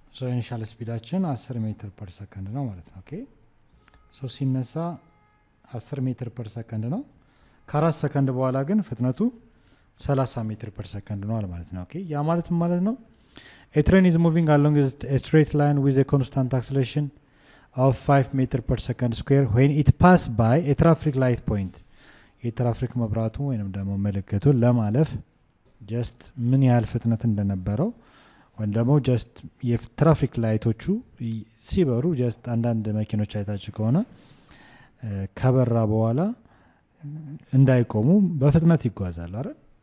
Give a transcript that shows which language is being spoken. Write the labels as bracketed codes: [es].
[am] ኢኒሻል ስፒዳችን 10 ሜትር ፐር ሰከንድ ነው ማለት ነው። ኦኬ ሲነሳ 10 ሜትር ፐር ሰከንድ ነው። ከ4 ሰከንድ በኋላ ግን ፍጥነቱ 30 ሜትር ፐር ሰከንድ ነው ማለት ነው። ኦኬ ያ ማለት ምን ማለት ነው? [en] A train is moving along a straight line with a constant acceleration of 5 meter per second square when it pass by a traffic light point. [am] የትራፊክ መብራቱ ወይንም ደግሞ ምልክቱን ለማለፍ ጀስት ምን ያህል ፍጥነት እንደነበረው ወይም ደግሞ ጀስት የትራፊክ ላይቶቹ ሲበሩ ጀስት አንዳንድ መኪኖች አይታችሁ ከሆነ ከበራ በኋላ እንዳይቆሙ በፍጥነት ይጓዛሉ አይደል?